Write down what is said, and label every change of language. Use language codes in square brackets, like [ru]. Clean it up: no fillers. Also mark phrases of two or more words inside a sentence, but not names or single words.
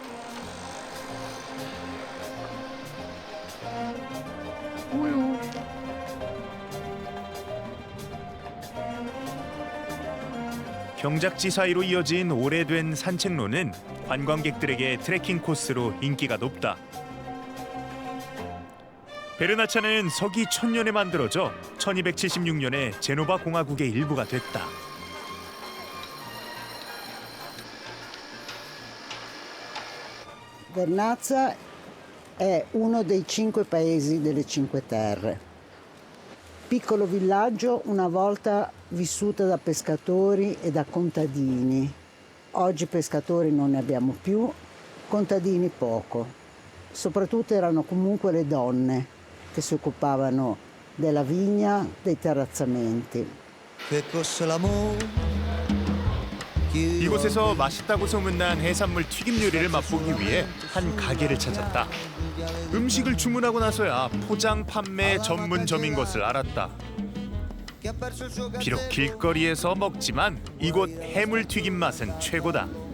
[ko] 경작지 사이로 이어진 오래된 산책로는 관광객들에게 트레킹 코스로 인기가 높다. 베르나차는 서기 1000년에 만들어져 1276년에 제노바 공화국의 일부가 됐다. [it] Vernazza è uno dei 5 paesi delle Cinque Terre. Piccolo villaggio una volta vissuta da pescatori e da contadini. Oggi pescatori non ne abbiamo più contadini poco, soprattutto erano comunque le donne che si occupavano della vigna, dei terrazzamenti. [ko] 이곳에서 맛있다고 소문난 해산물 튀김 요리를 맛보기 위해 한 가게를 찾았다. 음식을 주문하고 나서야 포장 판매 전문점인 것을 알았다. 비록 길거리에서 먹지만 이곳 해물 튀김 맛은 최고다.